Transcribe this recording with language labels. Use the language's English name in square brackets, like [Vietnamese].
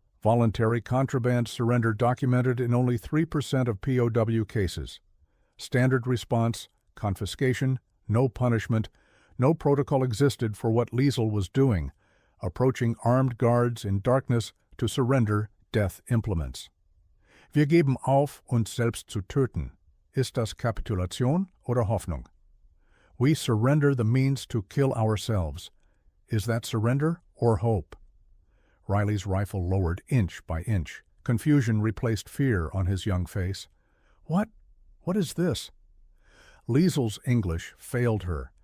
[English] Voluntary contraband surrender documented in only 3% of POW cases. Standard response, confiscation, no punishment. No protocol existed for what Liesel was doing, approaching armed guards in darkness to surrender death implements. [German] "Wir geben auf, uns selbst zu töten. Ist das Kapitulation oder Hoffnung?" [English] We surrender the means to kill ourselves. Is that surrender or hope? Riley's rifle lowered inch by inch. Confusion replaced fear on his young face. What is this?" Liesel's English failed her.